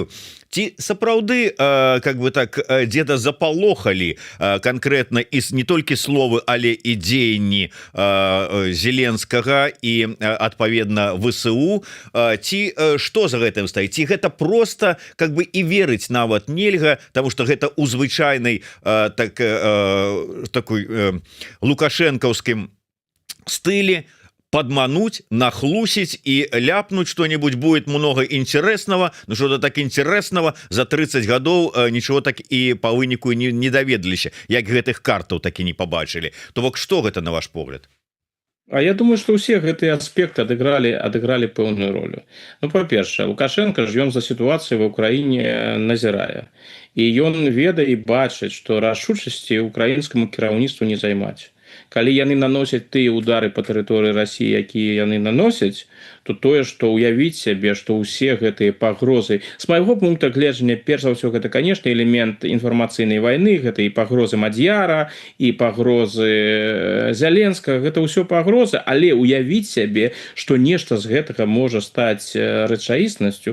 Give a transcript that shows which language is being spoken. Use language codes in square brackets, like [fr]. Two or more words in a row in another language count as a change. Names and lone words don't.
[be] Ці сапраўды [ru] как бы [be] так дзеда запалохалі конкретно і не толькі словы, але і дзеянні Зеленскага і адпаведна ВСУ, ці што за гэтым стаіць? Ці гэта [ru] просто как бы [be] і верыць нават нельга, тому что гэта у звычайнай такой лукашэнкаўскім стылі [ru] подмануть, нахлусить и ляпнуть что-нибудь будет много интересного, но что-то так интересного за 30 годов ничего так [be] и по вынику не доведаліся, як гэтых картаў так и не побачили. То бок что гэта на ваш погляд? А я думаю, [ru] что все [be] гэтыя аспекты адыгралі пэўную ролю. Ну, па-першае, Лукашенко ж ён за сітуацыю ва ўкраіне назірае. І ён ведае і бачыць, што рашучасці украінскаму кіраўніцтву не займаць. Калі яны наносяць тыя удары па тэрыторыі Расіі, якія яны наносяць, то тое, што ўявіць сябе, што ўсе гэтыя пагрозы, з майго пункта гледжання, перш за ўсё, гэта, канешне, элемент інфармацыйнай вайны, гэта і пагрозы Мадзяра, і пагрозы Зяленскага, гэта ўсё пагрозы, але ўявіць сябе, што нешта з гэтага можа стаць рэчаіснасцю.